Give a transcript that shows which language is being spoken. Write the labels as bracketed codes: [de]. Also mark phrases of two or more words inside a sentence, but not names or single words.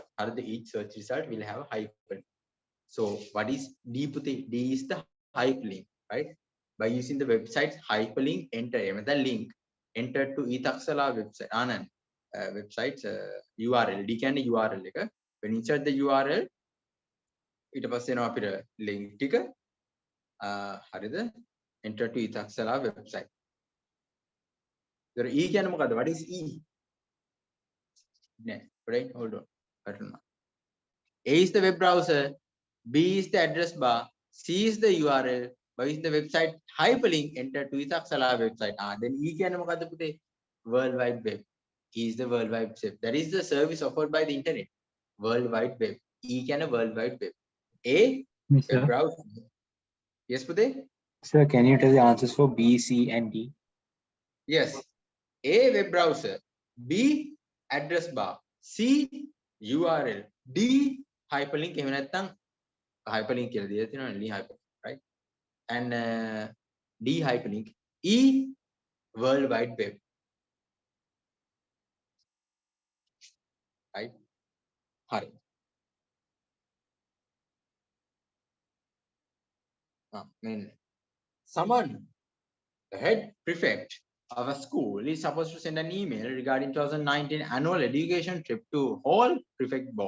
[en] Each search result will have a hyperlink. So what is D puti? D is the hyperlink, right? By using the website's hyperlink, enter the link, enter to Ethaksala website. Website's URL. D can URL. When you insert the URL, [si] ඊට පස්සේ එනවා අපිට link ටික හරිද [en] enter to Ethaksala website. [si] E කියන්නේ මොකද්ද? [en] What is E? Right, hold on. A is the web browser, B is the address bar, C is the URL, Y is the website hyperlink, enter to Ethaksala website. [si] Then E කියන්නේ මොකද්ද පුතේ? [en] World Wide Web. E is the World Wide Web. That is the service offered by the internet. World Wide Web. E කියන්නේ World Wide Web. A Yes, web sir. browser. Yes, Pude? Sir, can you tell the answers for B, C, and D? Yes. A web browser, B address bar, C URL, D hyperlink. [si] එහෙම නැත්නම් hyperlink කියලා දීලා තියෙනවා නේ hyperlink, right? [en] And D hyperlink, E World Wide Web, right? [si] හරි. [en] Someone, the head prefect of a school, is supposed to send an email regarding 2019 annual education trip to whole prefect board.